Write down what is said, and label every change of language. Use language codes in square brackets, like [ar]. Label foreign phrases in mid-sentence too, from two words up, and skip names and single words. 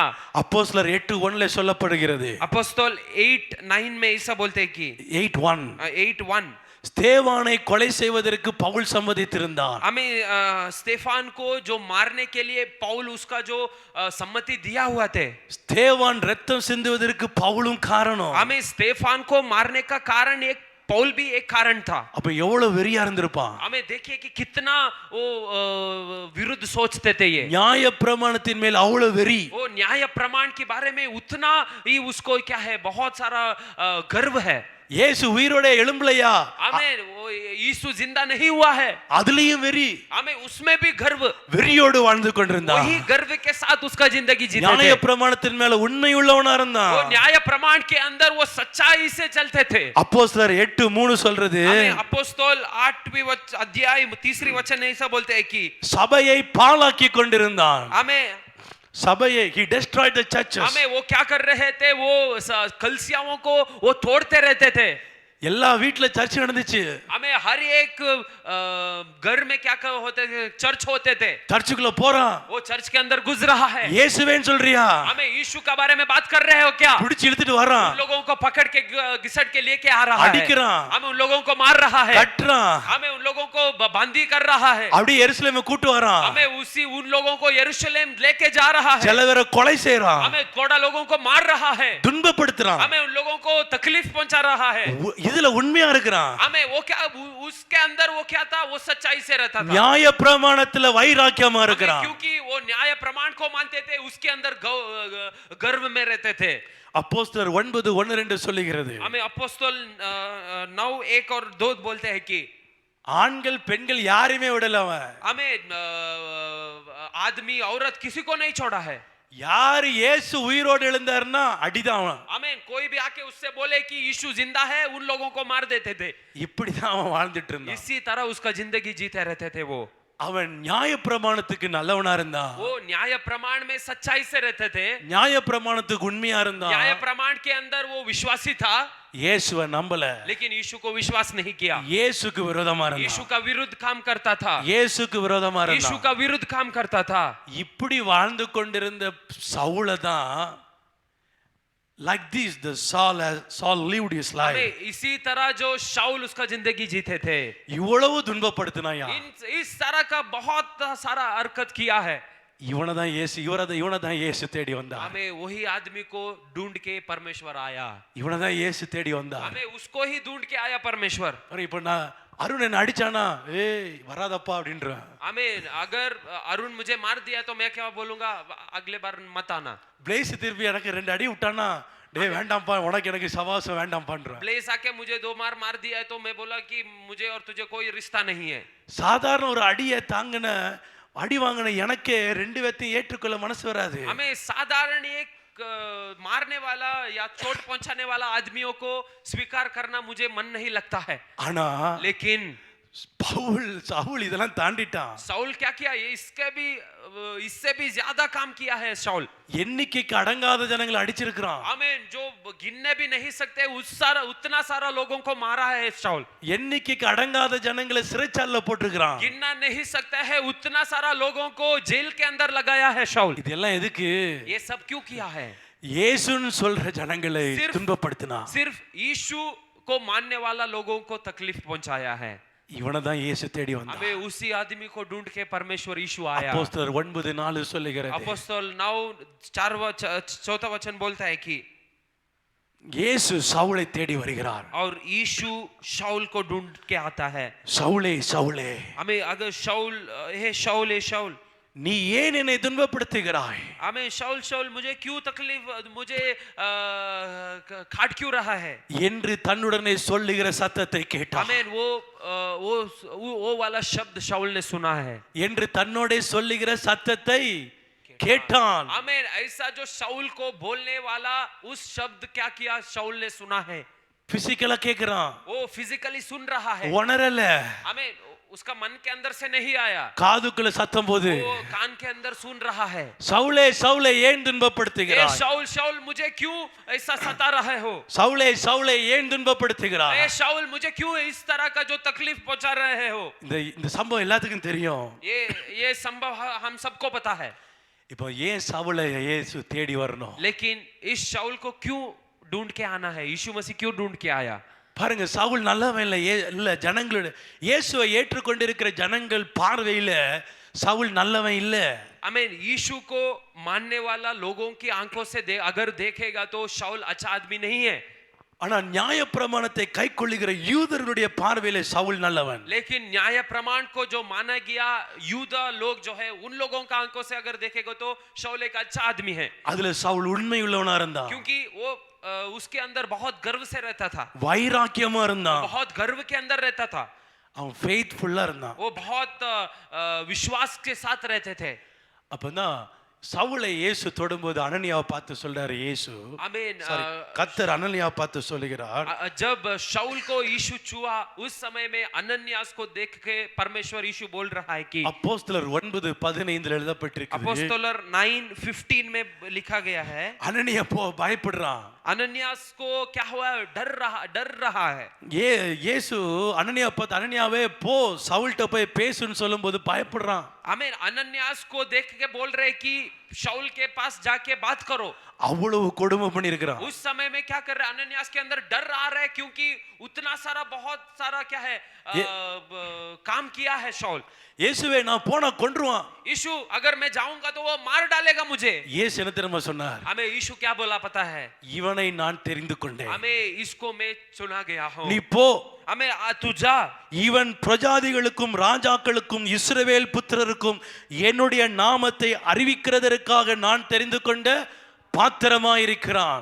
[ta] அப்போஸ்தலர் 8:1 சொல்லப்படுகிறது. [hi] अपॉस्टल 8:9 में ऐसा बोलते हैं कि [ta] 8:1 ஸ்தேவானை கொலை செய்வதற்கு பவுல் சம்மதித்திருந்தான். [hi] हमें स्तेफान को जो मारने के लिए पौल उसका जो सम्मति दिया हुआ थे, [ta] ஸ்தேவான் ரத்தம் சிந்துவதற்கு பவுலும் காரணம். [hi] हमें स्तेफान को मारने का कारण एक पौल भी एक कारण था। [ta] அப்ப எவ்வளவு வெறியா இருந்திருப்பான். [hi] हमें देखिए कि कितना वो विरुद्ध सोचते थे ये। [ta] நியாய பிரமாணத்தின் மேல் அவ்வளவு வெறி. [hi] वो न्याय प्रमाण के बारे में उतना ही उसको क्या है, बहुत सारा गर्व है। [ta] இயேசு உயிரோட எழும்பலையா? [hi] हमें वो यीशु जिंदा नहीं हुआ है, [ta] அதுலயும் வெறி. [hi] हमें उसमें भी गर्व, [ta] வெறியோடு வாழ்ந்து கொண்டிருந்தான். [hi] वही गर्व के साथ उसका जिंदगी जीते [ta] நியாய [hi] थे। [ta] பிரமாணத்தின் மேல உண்மை உள்ளவனா இருந்தான். [hi] वो न्याय प्रमाण के अंदर वो सच्चाई से चलते थे। [ta] அப்போஸ்தலர் 8:3 சொல்றது, [hi] हमें अपॉस्टल 8वीं अध्याय 3री वचन में ऐसा बोलते हैं कि [ta] சபையை பாழாக்கி கொண்டிருந்தான். [hi] हमें [en] சபையை he destroyed the churches. [hi] हमें वो क्या कर रहे थे, वो कलीसियाओं को वो तोड़ते रहते थे। [ta] எல்லா வீட்ல சர்ச் நடந்துச்சு. [hi] हमें हर एक घर में क्या होते थे, चर्च होते थे। [ta] சர்ச்சுக்குள்ள போறான், [hi] वो चर्च के अंदर घुस रहा है। [ta] இயேசுவேன்னு சொல்றியா? [hi] हमें यीशु के बारे में बात कर रहे हो क्या? [ta] பிடிச்சு இழுத்துட்டு வரான், [hi] उन लोगों को पकड़ के घिसट के लेके आ रहा है, [ta] அடிக்கிறான், [hi] हमें उन लोगों को मार रहा है, [ta] கட்டுறான், [hi] हमें उन लोगों को बंदी कर रहा है, [ta] அப்படியே எருசலேமை கூட்டி வரான், [hi] हमें उन लोगों को यरूशलेम लेके जा रहा है, [ta] சில பேரை கொலை செய்றான், [hi] हमें थोड़ा लोगों को मार रहा है, [ta] துன்பப்படுத்துறான். [hi] हमें उन लोगों को तकलीफ पहुंचा रहा है। [ta] இதுல உண்மையா இருக்கிறான். [hi] हमें वो क्या, उसके अंदर वो क्या था, वो सच्चाई से रहता था। [ta] நியாய பிரமாணத்துல வைராக்கியமா இருக்கிறான். [hi] क्योंकि वो न्याय प्रमाण को मानते थे, उसके अंदर गर्व में रहते थे। [ta] அப்போஸ்தலர் 9:1-2 சொல்லுகிறது, [hi] हमें अपॉस्टल 9:1 और 2 बोलते हैं कि [ta] ஆண்கள் பெண்கள் யாரையுமே விடல அவன். [hi] हमें आदमी औरत किसी को नहीं छोड़ा है। [ta] யார் இயேசு உயிரோடு எழுந்தாருன்னா அடிதான் அவன். [hi] हमें कोई भी आके उससे बोले कि यीशु जिंदा है, उन लोगों को मार देते थे। [ta] இப்படிதான் அவன் வாழ்ந்துட்டு இருந்தான். [hi] इसी तरह उसका जिंदगी जीते रहते थे। वो [ta] அவன் நியாய பிரமாணத்துக்கு நல்லவனா இருந்தான். [hi] वो न्याय प्रमाण में सच्चाई से रहते थे, [ta] நியாய பிரமாணத்துக்கு உண்மையா இருந்தான். [hi] न्याय प्रमाण के अंदर वो विश्वासी था, [ta] இயேசுவை நம்பல, [hi] लेकिन यीशु को विश्वास नहीं किया। [ta] இயேசுக்கு விரோதமா [hi] यीशु [ta] இருந்தான். [hi] का विरुद्ध काम करता था, [ta] இயேசுக்கு விரோதமா [hi] यीशु [ta] இருந்தான். [hi] का विरुद्ध काम करता था। [ta] இப்படி வாழ்ந்து கொண்டிருந்த சவுல தான், [en] like this the Saul lived his life. [hi] हमें इसी तरह जो शाऊल उसका जिंदगी जीते थे, [ta] இவ்வளவு துன்பப்படுத்தினாயா? [hi] इस तरह का बहुत सारा हरकत किया है। [ta] இவனதான் இயேசு, இவனதான் இயேசு தேடி வந்தான். [hi] हमें वही आदमी को ढूंढ के परमेश्वर आया, [ta] இவனதான் இயேசு தேடி வந்தான். [hi] हमें उसको ही ढूंढ के आया परमेश्वर। [ta] இப்ப நான் அருண் என்ன அடிச்சானா, ஏய் வராதப்பா அப்படின்றான். [hi] हमें अगर अरुण मुझे मार दिया तो मैं क्या बोलूंगा, अगले बार मत आना। [ta] பிளேஸ் திருப்பி எனக்கு 2 அடி விட்டானா, டேய் வேண்டாம்ப்பா, உனக்கு எனக்கு சவாசம் வேண்டாம்ப்பான்றான். [hi] ब्लेस आके मुझे 2 मार दिया है तो मैं बोला कि मुझे और तुझे कोई रिश्ता नहीं है। [ta] சாதாரண ஒரு அடியை தாங்கின அடி வாங்கின எனக்கே 2 பேத்தையும் ஏற்றுக்கொள்ள மனசு வராது. [hi] हमें साधारण एक मारने वाला या चोट पहुंचाने वाला आदमियों को स्वीकार करना मुझे मन नहीं लगता है, [ta] ஆனா [hi] लेकिन [ta] சவுல் இதெல்லாம் தாண்டிட்டான். [hi] शाऊल क्या किया, ये इससे भी ज्यादा काम किया है शाऊल। [ta] எண்ணிக்கைக்கு அடங்காத ஜனங்களை அடிச்சிருக்கிறான். [hi] आमीन, जो गिनने भी नहीं सकते उतना सारा लोगों को मारा है शाऊल। [ta] எண்ணிக்கைக்கு அடங்காத ஜனங்களை சிறைச்சாலையில போட்டுருக்கிறான். [hi] गिनना नहीं सकता है उतना सारा लोगों को जेल के अंदर लगाया है शाऊल। [ta] இதெல்லாம் எதுக்கு? [hi] ये सब क्यों किया है? [ta] இயேசுன்னு சொல்ற ஜனங்களை துன்பப்படுத்தினா. [hi] सिर्फ यीशु को मानने वाला लोगों को तकलीफ पहुंचाया है। [ta] இவனை தான் இயேசு தேடி வந்தான். [hi] हमें उसी आदमी को ढूंढ के परमेश्वर यीशु आया। [ta] அப்போஸ்தலர் 9:4 சொல்லுகிறது. [hi] अपोस्तल 9:4 वचन बोलता है कि [ta] இயேசு சவுலை தேடி வருகிறார். [hi] और यीशु शाऊल को ढूंढ के आता है। [ta] சவுலே சவுலே, [hi] हमें अगर शाऊल, हे शाऊल, हे शाऊल, [ta] நீ ஏன் என்னை துன்பப்படுத்துகிறாய்? [hi] हमें शाऊल शाऊल मुझे क्यों तकलीफ, मुझे काट क्यों रहा है [ta] என்று தன்னுடனே சொல்லுகிற சத்தத்தை கேட்டான். [hi] हमें वो वाला शब्द शाऊल ने सुना है। [ta] என்று தன்னோடே சொல்லுகிற சத்தத்தை கேட்டான். [hi] हमें ऐसा जो शाऊल को बोलने वाला उस शब्द क्या किया, शाऊल ने सुना है। [ta] பிசிக்கலா கேக்குறான், [hi] वो फिजिकली सुन रहा है। [ta] உணரல. [hi] हमें उसका मन के अंदर से नहीं आया, [ta] காதுக்குள்ள சத்தம் போது [hi] वो कान के अंदर सुन रहा है। [ta] சவுலே சவுலே ஏன் [hi] ए [ta] துன்பப்படுத்துகிறாய்? [hi] शाऊल शाऊल मुझे क्यों ऐसा सता रहे हो? [ta] சவுலே சவுலே ஏன் துன்பப்படுத்துகிறாய்? [hi] ए शाऊल मुझे क्यों इस तरह का जो तकलीफ पहुंचा रहे हो? [ta] இந்த சம்பவம் எல்லாத்துக்கும் தெரியும். [hi] ये संभव हम सबको पता है। [ta] இப்போ ஏன் சவுலை இயேசு தேடி வரணும்? [hi] लेकिन इस शाऊल को क्यों ढूंढ के आना है? यीशु मसीह क्यों ढूंढ के आया? [ta] பாருங்க, சவுல் நல்லவன் இல்ல ஜனங்களோட இயேசுவை ஏற்றுக்கொண்டிருக்கிற ஜனங்கள் பார்வையில சவுல் நல்லவன் இல்ல. [hi] आमीन, यीशु को मानने वाला लोगों की आंखों से अगर देखेगा तो शाऊल अच्छा आदमी नहीं है। [ta] ஆனா நியாயப்பிரமாணத்தை கைக்கொள்ளுகிற யூதர்களுடைய பார்வையில சவுல் நல்லவன். [hi] लेकिन न्याय प्रमाण को जो माना गया यूदा लोग जो है, उन लोगों का आंखों से अगर देखेगा तो शाऊल एक अच्छा आदमी है। [ta] அதுல சவுல் உண்மை உள்ளவனா இருந்தான். [hi] क्योंकि वो उसके अंदर बहुत गर्व से रहता था, [ta] வைராக்கியமா இருந்தான். [hi] बहुत गर्व के अंदर रहता था, [ta] அவன் ஃபெய்த்ஃபுல்லா இருந்தான். [hi] वो बहुत विश्वास के साथ रहते थे। [ta] அப்பதான் சவுலை இயேசு தொடும்போது அனனியாவை பார்த்து சொல்றாரு. இயேசு [hi] आमीन, [ta] கர்த்தர் அனனியாவை பார்த்து சொல்லுகிறார், [hi] जब शाऊल को यीशु छुआ उस समय में अनन्यास को देख के परमेश्वर यीशु बोल रहा है कि [ta] அப்போஸ்தலர் 9:15 எழுதப்பட்டிருக்கிறது. [hi] अपोस्तलर 9:15 में लिखा गया है, [ta] அனனியா பயப்படுறான். [hi] अनन्यास को क्या हुआ, डर रहा है। [ta] இயேசு அனனியா பார்த்து, அனனியாவே போ சவுல்ட்ட போய் பேசுன்னு சொல்லும்போது பயப்படுறான். [hi] आमीन, अनन्यास को देख के बोल रहे कि शाऊल के पास जाके बात करो। [ta] அவ்வளவு கொடுமை பண்ணியிருக்கிறான். [hi] उस समय में क्या कर रहे हैं, अनन्यास के अंदर डर आ रहा है, क्योंकि उतना सारा बहुत सारा क्या है काम किया है शाऊल। [ta] இயேசுவே நான் போனா கொன்றுவான். [hi] यीशु अगर मैं जाऊंगा तो वो मार डालेगा मुझे। [ta] இயேசு என்ன தெரியுமா சொன்னார்? [hi] हमें यीशु क्या बोला पता है? [ta] இவனை நான் தெரிந்து கொண்டேன். [hi] हमें इसको मैं चुना गया हूं। [ta] நீ போ, [hi] हमें तू जा, [ta] இவன் பிரஜாதிகளுக்கும் ராஜாக்களுக்கும் இஸ்ரவேல் புத்திரருக்கும் என்னுடைய நாமத்தை அறிவிக்கிறதற்காக நான் தெரிந்து கொண்ட பாத்திரமாயிருக்கிறான்.